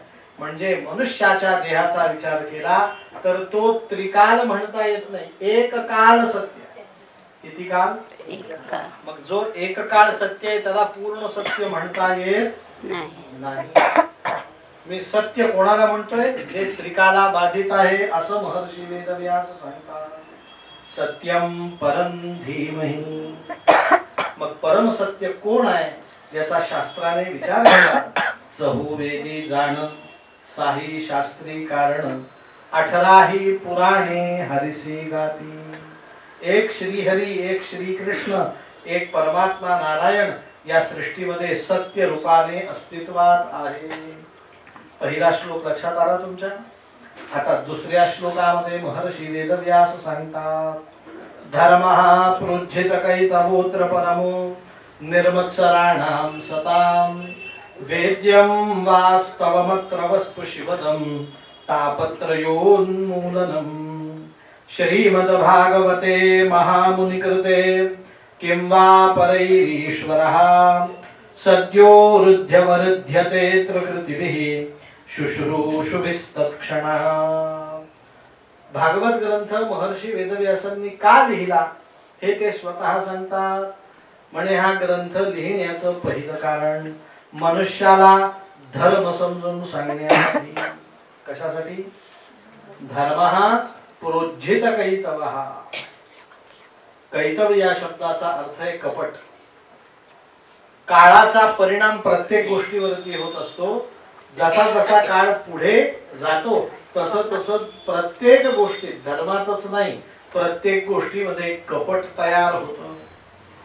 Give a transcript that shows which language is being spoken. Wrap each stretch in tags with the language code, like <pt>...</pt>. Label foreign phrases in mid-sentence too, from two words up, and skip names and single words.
<mr>म्हणजे मनुष्याच्या देहाचा विचार केला तर तो त्रिकाल म्हणता येत नाही, एक काल सत्य आहे. किती काल? मग जो एक काळ सत्य आहे त्याला पूर्ण सत्य म्हणता येत नाही. मी सत्य कोणाला म्हणतोय? जे त्रिकाला बाधित आहे असं महर्षी वेदव्यास सांगतात.</mr> <sa>सत्यम परम धीमहि.</sa> <mr>मग परम सत्य कोण आहे याचा शास्त्राने विचार केला. चहुवेदी जाण साही शास्त्री कारण 18ही पुराणे हरिसी गाती. एक श्रीहरी, एक श्रीकृष्ण, एक परमात्मा नारायण या सृष्टीमध्ये सत्य रूपाने अस्तित्वात आहे. पहिला श्लोक लक्षात आला तुमच्या? आता दुसऱ्या श्लोकामध्ये महर्षी वेदव्यास सांगतात.</mr> <sa>धर्मः प्रोज्झित कैतवोत्र परमो निर्मत्सराणां सतां वेद्यं वास्तवमत्र वस्तु शिवदं तापत्रयोन्मूलनम्. श्रीमद्भागवते महामुनिकृते किं वा परैरीश्वरः सद्यो रुध्यवरुध्यते त्रिकृतिभिः शुश्रूषुभिस्तत्क्षणः.</sa> <mr>भागवत ग्रंथ महर्षी वेदव्यासांनी का लिहिला हे ते स्वतः सांगतात. म्हणे हा ग्रंथ लिहिण्याचं पहिलं कारण मनुष्याला धर्म समजून सांगण्यासाठी. कशासाठी?</mr> <sa>धर्मः प्रोज्झित कैतवः.</sa> <mr>कैतव या शब्दाचा अर्थ आहे कपट. काळाचा परिणाम प्रत्येक गोष्टीवरती होत असतो. जसा जसा काळ पुढे जातो तसं तसं प्रत्येक गोष्टीत, धर्मातच नाही प्रत्येक गोष्टीमध्ये कपट तयार होतं.</mr>